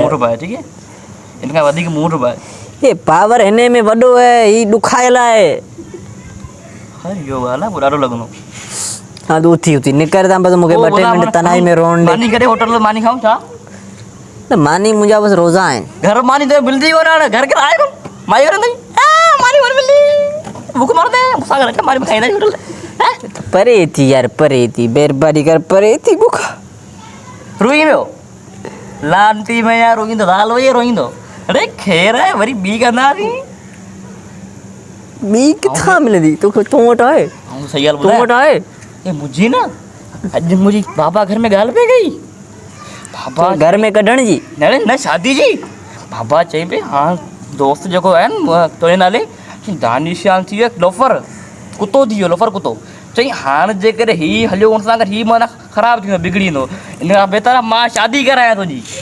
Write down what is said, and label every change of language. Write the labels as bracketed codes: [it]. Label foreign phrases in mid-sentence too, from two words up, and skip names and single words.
[sd] मूंठ पाए ठीकु आहे हिन खां वधीक मूंठ पाए हे पावर हिन में वॾो आहे ही ॾुखायल आहे हर इहो ॻाल्हि आहे पोइ ॾाढो लॻंदो हा तूं उथी उथी निकर था बसि मूंखे ॿ टे मिंट तनाई में रोअण ॾे मानी करे होटल में मानी खाऊं छा न मानी मुंहिंजा बसि रोज़ा आहिनि घर मानी तो मिलती कोन हाणे घर के आए कोन माई वरंदी मानी वर मिलदी भूख मारदे मूंसां गॾु मानी खाईंदा होटल हैं परे थी यार परे थी महिरबानी कर परे थी बुखा रोई वियो लांती में यार रोईंदो दाल वई रोईंदो अरे खेर आहे वरी ॿी कंदासीं ॿी किथां मिलंदी तोखे तूं वटि आहे ऐं सही ॻाल्हि तूं वटि ॿुधाए आहे ए मुंहिंजी न अॼु मुंहिंजी बाबा घर में ॻाल्हि पई गई बाबा घर में कढण जी न न शादी जी बाबा चई पई हा दोस्त जेको आहे न तुंहिंजे नाले दानिशान थी वियो लोफर कुतो थी वियो लोफर कुतो चई हाणे जे करे हीउ हलियो हुन सां गॾु हीउ माना ख़राबु थी वेंदो बिगड़ी वेंदो इन खां बहितर आहे मां शादी करायां तुंहिंजी